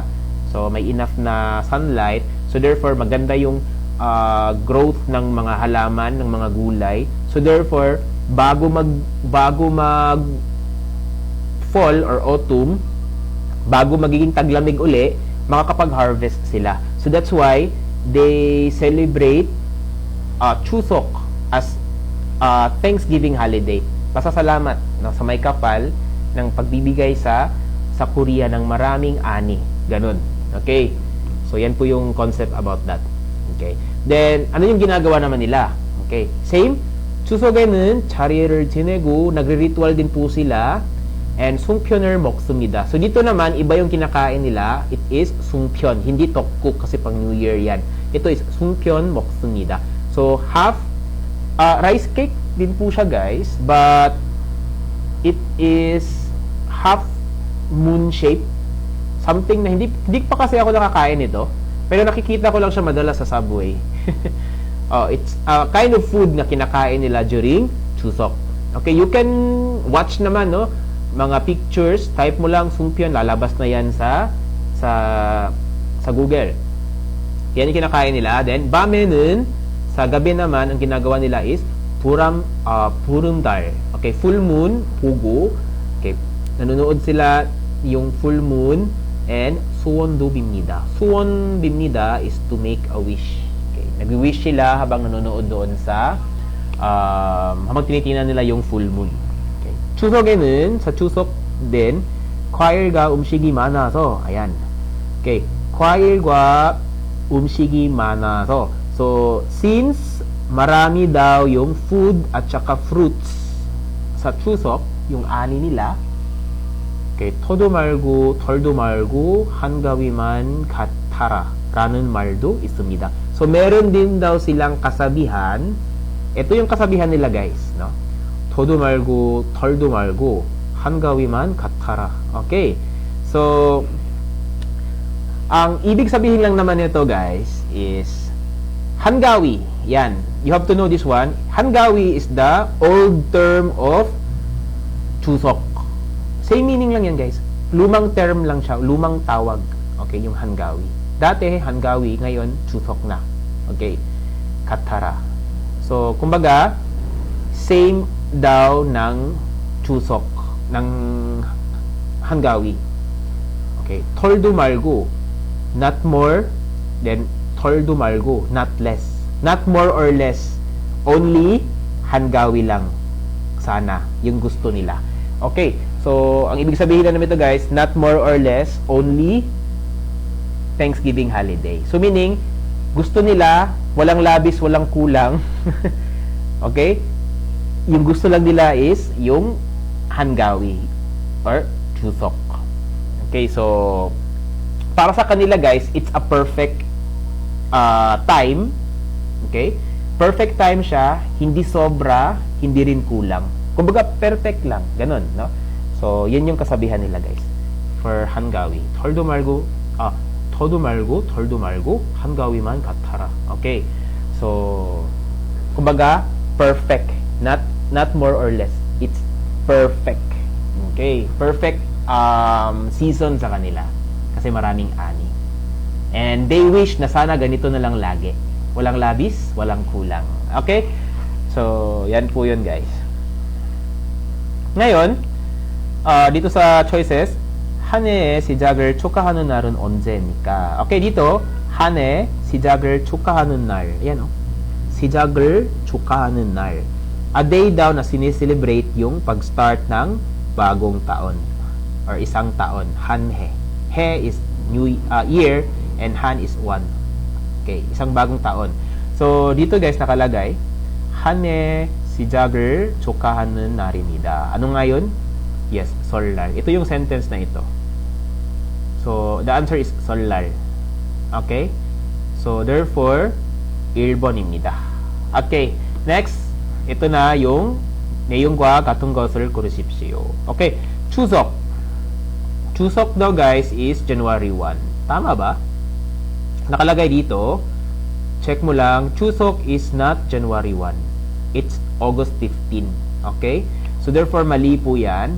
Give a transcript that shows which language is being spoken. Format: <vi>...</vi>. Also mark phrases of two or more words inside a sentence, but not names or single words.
<tl>So may enough na sunlight.</tl> <en>So therefore</en> <tl>maganda yung growth ng mga halaman, ng mga gulay.</tl> <en>So therefore,</en> <tl>bago mag</tl> <en>fall or autumn,</en> <tl>bago magiging taglamig uli, makakapag-harvest sila.</tl> <en>So that's why they celebrate Chuseok as Thanksgiving holiday.</en> <tl>Pasasalamat no, sa may kapal ng pagbibigay sa Korea ng maraming ani. Ganun. Okay? So yan po yung</tl> <en>concept about that.</en> <tl>Okay? Then, ano yung ginagawa naman nila?</tl> <en>Okay? Same.</en> <ko>추석에는 자리를 지내고</ko> <tl>nagre-ritual din po sila</tl> <ko>and sungpyeon을 먹습니다.</ko> <tl>So dito naman iba yung kinakain nila.</tl> <en>It is</en> <tl>sungpyeon, hindi tteokguk kasi pang</tl> <en>New Year</en> <tl>yan. Ito is sungpyeon 먹습니다. So</tl> <en>half rice cake</en> <tl>din po siya guys,</tl> <en>but it is half moon shape.</en> <tl>Something na hindi pa kasi ako nakakain ito, pero nakikita ko lang siya madalas sa Subway.</tl> <en>It's a kind of food</en> <tl>na kinakain nila</tl> <en>during Chuseok. Okay, you can watch</en> <tl>naman no, mga pictures, type mo lang sungpyeon, lalabas na yan sa Google. Yan yung kinakain nila. Then 밤에는 sa gabi naman ang ginagawa nila is 보름달.</tl> <en>Okay, full moon,</en> <tl>pugo. Okay, nanonood sila yung</tl> <en>full moon, and</en> <ko>suwon도 빕니다. 수원 빕니다</ko> <en>is to make a wish.</en> <tl>Okay. Nag-wish sila habang nanonood doon sa habang tinitingnan nila yung</tl> <en>full moon.</en> <ko>Okay. 추석에는 sa 추석 din 과일과 음식이 많아서 ayan. Okay. 과일과 음식이 많아서</ko> <en>so since</en> <tl>marami daw yung food at saka fruits sa 추석, yung ani nila.</tl> <ko>Okay, 토도 말고 덜도 말고 한가위만 같아라 라는 말도 있습니다.</ko> <tl>So, meron din daw silang kasabihan. Ito yung kasabihan nila, guys. No?</tl> <ko>토도 말고 덜도 말고 한가위만 같아라.</ko> <tl>Okay. So, ang ibig sabihin lang naman nito, guys, is 한가위. Yan.</tl> <en>You have to know this one. 한가위 is the old term of 추석. Same meaning</en> <tl>lang yan, guys. Lumang term lang siya, lumang tawag. Okay, yung 한가위. Dati, 한가위, ngayon, 추석 na. Okay, katara. So, kumbaga, same daw ng 추석, ng 한가위.</tl> <ko>Okay, 털도 말고,</ko> <en>not more, then</en> <ko>털도 말고,</ko> <en>not less. Not more or less. Only 한가위 lang.</en> <tl>Sana, yung gusto nila. Okay, so, ang ibig sabihin na naman ito, guys,</tl> <en>not more or less, only Thanksgiving holiday. So, meaning,</en> <tl>gusto nila, walang labis, walang kulang. Okay? Yung gusto lang nila is yung 한가위 or 추석. Okay, so, para sa kanila, guys,</tl> <en>it's a perfect time. Okay? Perfect time</en> <tl>siya, hindi sobra, hindi rin kulang. Kumbaga, perfect lang. Ganon, no? So, yan yung kasabihan nila, guys.</tl> <en>For 한가위.</en> <ko>덜도 말고, 더도 말고, 덜도 말고, 한가위만 같아라.</ko> <tl>Okay. So, kumbaga, perfect.</tl> <en>Not more or less. It's perfect. Okay. Perfect season</en> <tl>sa kanila. Kasi maraming ani.</tl> <en>And they wish</en> <tl>na sana ganito na lang lagi. Walang labis, walang kulang. Okay? So, yan po yun, guys. Ngayon, dito sa choices,</tl> <ko>한 해의 시작을 축하하는 날은 언제입니까? Okay, dito, 한 해 시작을 축하하는 날.</ko> <tl>Yan, oh.</tl> <ko>시작을 축하하는 날.</ko> <en>A day</en> <tl>daw na sineselebrate yung pag-start ng bagong taon or isang taon.</tl> <ko>한 해.</ko> <en>해 is new year and 한 is one.</en> <tl>Okay, isang bagong taon. So, dito guys nakalagay,</tl> <ko>한 해 시작을 축하하는 날입니다.</ko> <tl>Ano nga yun?</tl> <ko>Yes, 설날.</ko> <tl>Ito yung sentence na ito.</tl> <en>So, the answer is 설날. Okay? So, therefore,</en> <ko>1번입니다.</ko> <en>Okay, next.</en> <tl>ito na yung</tl> <ko>내용과 같은 것을 고르십시오.</ko> <tl>Okay, 추석. 추석 daw guys is January 1. Tama ba? Nakalagay dito, check mo lang,</tl> <en>추석 is not January 1. It's August 15. Okay? So, therefore,</en> <tl>mali po yan.</tl>